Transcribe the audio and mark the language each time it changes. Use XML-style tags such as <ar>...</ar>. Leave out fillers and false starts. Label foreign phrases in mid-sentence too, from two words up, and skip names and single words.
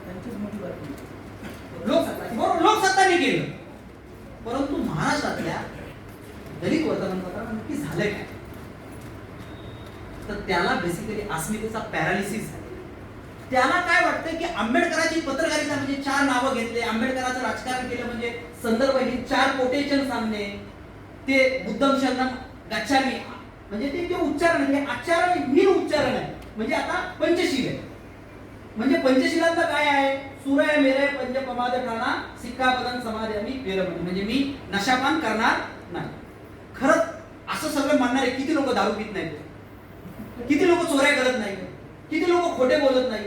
<mr>त्यांचीच मोठी बातमी लोकसत्ताची, बरोबर लोकसत्ताने केलं, परंतु महाराष्ट्रातल्या दलित वर्तमानपत्रांना नक्की झालंय काय? तर त्याला बेसिकली अस्मितेचा पॅरालिसिस आहे. त्याला काय वाटतं की आंबेडकरांची पत्रकारिता म्हणजे 4 नावं घेतले, आंबेडकरांचं राजकारण केलं म्हणजे संदर्भ ही 4 कोटेशन सांगणे, ते</mr> <pi>बुद्धम शरणम गच्छामी,</pi> <mr>म्हणजे ते उच्चारण आहे, आचारण ही उच्चारण आहे. म्हणजे आता पंचशील आहे, म्हणजे पंचशिलातलं काय आहे?</mr> <pi>सूरय मेरे पंचपमाद ठाणा सिक्कापदं समादयामी वेरमणी,</pi> <mr>म्हणजे मी नशापान करणार नाही. खरंच असं सगळं म्हणणारे किती लोक दारू पित नाहीत, किती लोक चोऱ्या करत नाहीत, किती लोक खोटे बोलत नाहीत.</mr>